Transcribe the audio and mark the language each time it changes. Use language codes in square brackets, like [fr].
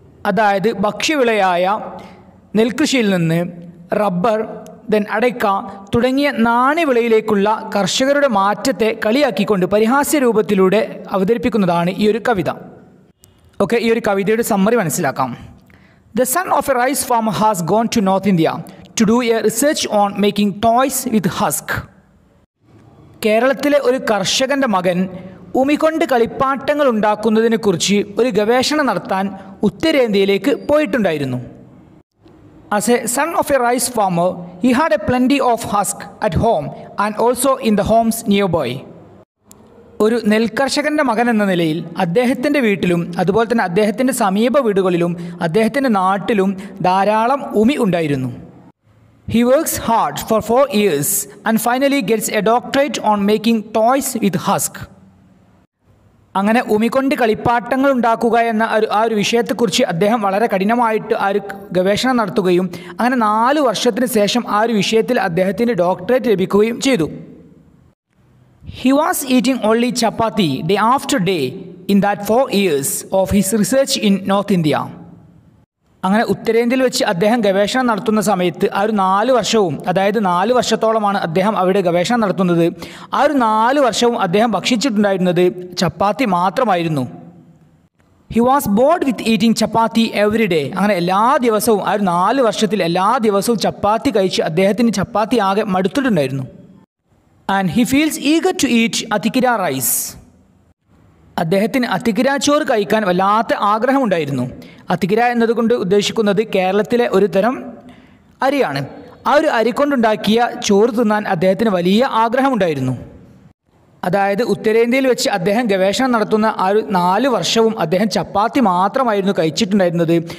[ml] അതായത് ഭക്ഷ്യവിളയായ നെൽകൃഷിയിൽ നിന്ന് rubber, then അടയ്ക്ക തുടങ്ങിയ നാണ്യവിളയിലേക്കുള്ള കർഷകരുടെ മാറ്റത്തെ കളിയാക്കിക്കൊണ്ട് പരിഹാസ്യ രൂപത്തിലൂടെ അവതരിപ്പിക്കുന്നതാണ് ഈ ഒരു കവിത. ഓക്കെ, ഈ ഒരു കവിതയുടെ സമ്മറി മനസ്സിലാക്കാം. [en] The son of a rice farmer has gone to North India to do a research on making toys with husk. [ml] കേരളത്തിലെ ഒരു കർഷകൻ്റെ മകൻ ഉമികൊണ്ട് കളിപ്പാട്ടങ്ങൾ ഉണ്ടാക്കുന്നതിനെക്കുറിച്ച് ഒരു ഗവേഷണം നടത്താൻ ഉത്തരേന്ത്യയിലേക്ക് പോയിട്ടുണ്ടായിരുന്നു. [en] As a son of a rice farmer, he had a plenty of husk at home and also in the homes nearby. [ml] ഒരു നെൽകർഷകൻ്റെ മകൻ എന്ന നിലയിൽ അദ്ദേഹത്തിൻ്റെ വീട്ടിലും അതുപോലെ തന്നെ അദ്ദേഹത്തിൻ്റെ സമീപ വീടുകളിലും അദ്ദേഹത്തിൻ്റെ നാട്ടിലും ധാരാളം ഉമി ഉണ്ടായിരുന്നു. [en] He works hard for 4 years and finally gets a doctorate on making toys with husk. [ml] അങ്ങനെ ഉമികൊണ്ട് കളിപ്പാട്ടങ്ങൾ ഉണ്ടാക്കുക എന്ന ആ ഒരു വിഷയത്തെക്കുറിച്ച് അദ്ദേഹം വളരെ കഠിനമായിട്ട് ആ ഒരു ഗവേഷണം നടത്തുകയും അങ്ങനെ 4 വർഷത്തിന് ശേഷം ആ ഒരു വിഷയത്തിൽ അദ്ദേഹത്തിന് ഡോക്ടറേറ്റ് ലഭിക്കുകയും ചെയ്തു. [en] He was eating only chapati day after day in that 4 years of his research in North India. [ml] അങ്ങനെ ഉത്തരേന്ത്യയിൽ വെച്ച് അദ്ദേഹം ഗവേഷണം നടത്തുന്ന സമയത്ത് ആ ഒരു 4 വർഷവും, അതായത് 4 വർഷത്തോളമാണ് അദ്ദേഹം അവിടെ ഗവേഷണം നടത്തുന്നത്. ആ ഒരു 4 വർഷവും അദ്ദേഹം ഭക്ഷിച്ചിട്ടുണ്ടായിരുന്നത് ചപ്പാത്തി മാത്രമായിരുന്നു. [en] He was bored with eating chapati every day. [ml] അങ്ങനെ എല്ലാ ദിവസവും ആ ഒരു 4 വർഷത്തിൽ എല്ലാ ദിവസവും ചപ്പാത്തി കഴിച്ച് അദ്ദേഹത്തിന് ചപ്പാത്തി ആകെ മടുത്തിട്ടുണ്ടായിരുന്നു. [en] And he feels eager to eat atikira rice. [ml] അദ്ദേഹത്തിന് അത്തിക്കിര ചോറ് കഴിക്കാൻ വല്ലാത്ത ആഗ്രഹമുണ്ടായിരുന്നു. അത്തിക്കിര എന്നതുകൊണ്ട് ഉദ്ദേശിക്കുന്നത് കേരളത്തിലെ ഒരു തരം അരിയാണ്. ആ ഒരു അരി കൊണ്ടുണ്ടാക്കിയ ചോറ് തിന്നാൻ അദ്ദേഹത്തിന് വലിയ ആഗ്രഹമുണ്ടായിരുന്നു. അതായത് ഉത്തരേന്ത്യയിൽ വെച്ച് അദ്ദേഹം ഗവേഷണം നടത്തുന്ന ആ ഒരു 4 വർഷവും അദ്ദേഹം ചപ്പാത്തി മാത്രമായിരുന്നു കഴിച്ചിട്ടുണ്ടായിരുന്നത്.